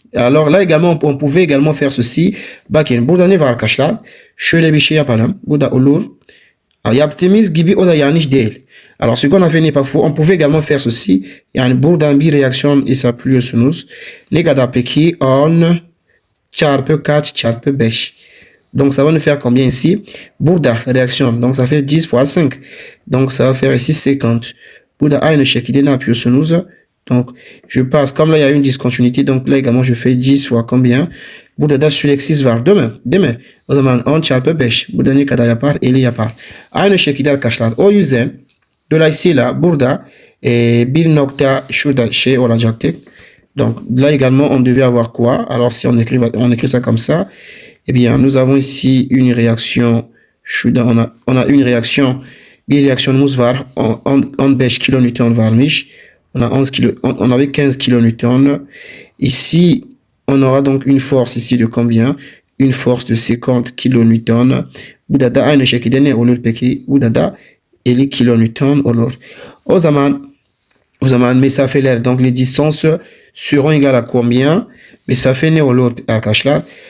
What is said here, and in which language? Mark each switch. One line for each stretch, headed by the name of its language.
French: Alors là également on pouvait également faire ceci.
Turkish: Bakın burada ne var arkadaşlar? Şöyle bir şey yapalım. Bu da olur. Yaptığımız gibi o da yanlış değil.
French: Alors ce qu'on a fait n'est pas faux. On pouvait également faire ceci.
Turkish: Yani buradan bir reaksiyon hesaplıyorsunuz. Ne kadar peki? 10 çarpı kaç çarpı 5.
French: Donc ça va nous faire combien ici?
Turkish: Burada
French: réaction. Donc ça fait 10 fois 5. Donc ça va faire ici 50.
Turkish: Burada aynı şekilde ne yapıyorsunuz?
French: Donc je passe, comme là il y a une discontinuité, donc là également je fais 10 fois combien?
Turkish: Burada da süreksiz var değil mi? Değil mi? O zaman 10 çarpı 5. Burada ne kadar yapar? 50 yapar. Aynı şekilde arkadaşlar. O yüzden dolayısıyla burada bir nokta şurada şey olacaktı.
French: Donc là également, on devait avoir quoi? Alors si on écrit ça comme ça, eh bien nous avons ici une réaction. On a une réaction.
Turkish: Bir reaksiyonumuz var. 15 kilonewton varmış.
French: On avait 15 kilonewton. Ici, on aura donc une force ici de combien? Une force de 50 kilonewton.
Turkish: Bu da aynı şekilde ne olur peki? Bu da 50 kilonewton olur. O zaman mesafeler,
French: donc les distances seront égales à combien?
Turkish: Mesafe ne olur arkadaşlar?